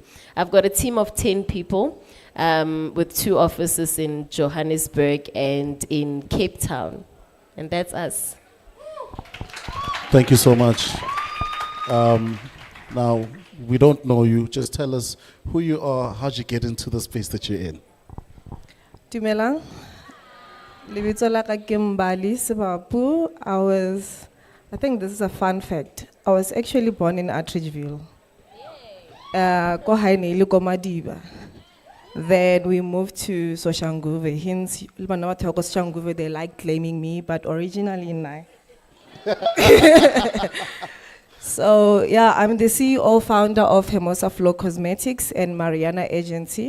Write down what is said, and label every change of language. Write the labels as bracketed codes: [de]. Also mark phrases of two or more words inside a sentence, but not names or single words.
[en] I've got a team of 10 people, with 2 offices in Johannesburg and in Cape Town, and that's us. Thank you so much. Now, we don't know you. Just tell us who you are, how'd you get into the space that you're in? [st] Dumelang. Lebitso la ka ke Mbali Sebapu. I think this is a fun fact. I was actually born in Atteridgeville. Ko hae ne ile ko Madiba. [en] Then we moved to Soshanguve. Hence, Soshanguve, they like claiming me, but originally Nai. So yeah, I'm the CEO founder of Hermosa Flow Cosmetics and Mariana Agency.